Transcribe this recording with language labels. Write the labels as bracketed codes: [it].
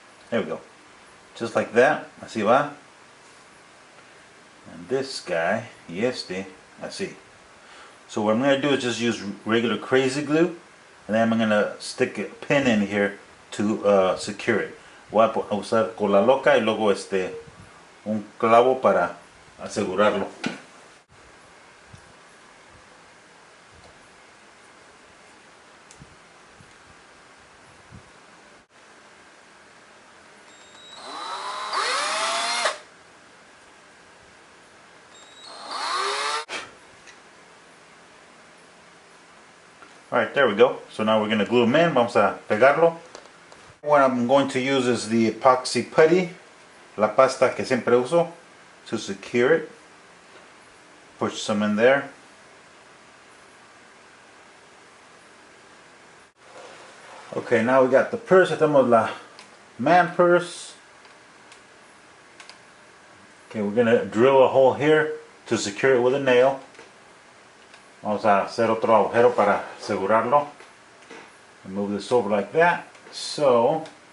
[en] There we go. Just like that. [es] Así va. [en] And this guy, [es] y este, así. [en] So what I'm going to do is just use regular crazy glue, and then I'm going to stick a pin in here to secure it. [es] Voy a usar cola loca y luego un clavo para asegurarlo. [en] Alright, there we go. So now we're going to glue them in. [es] Vamos a pegarlo. [en] What I'm going to use is the epoxy putty, [es] la pasta que siempre uso, [en] to secure it. Push some in there. Okay, now we got the purse. [es] Tenemos la [en] man purse. Okay, we're going to drill a hole here to secure it with a nail. [es] Vamos a hacer otro agujero para asegurarlo. [en] And move this over like that. So,